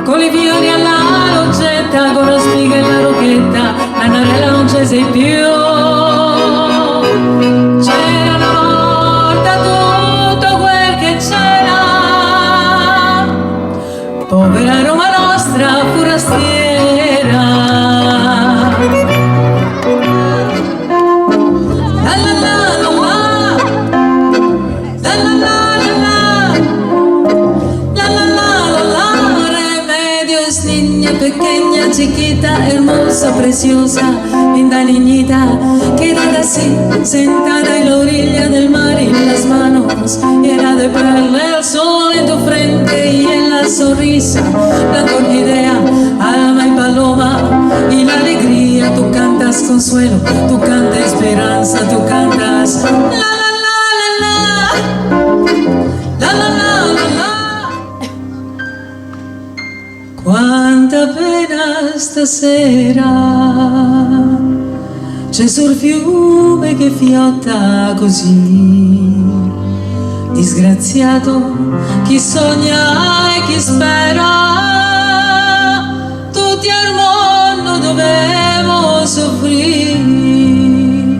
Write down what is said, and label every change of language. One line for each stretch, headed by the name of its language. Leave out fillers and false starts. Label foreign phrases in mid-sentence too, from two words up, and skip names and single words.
Italian: Con i fiori alla loggetta, con la spiga e la rocchetta, Nannarella non ci sei più. C'era una volta tutto quel che c'era, povera Roma nostra forastiera. La la la la la, la la la la, la la la,
Spanish: Remedios, niña pequeña, chiquita, hermosa, preciosa, linda niñita, quédate así, sentada en la orilla del mar, y las manos llenas de perlas, el sol en tu frente y en la sonrisa, la orquídea, alma y paloma, y la alegría, tú cantas consuelo, tú cantas esperanza, tú cantas la la la la la, la la la la la.
Italian: Quanta pena stasera c'è sul fiume che fiotta così, disgraziato chi sogna e chi spera, tutti al mondo dovevo soffrire.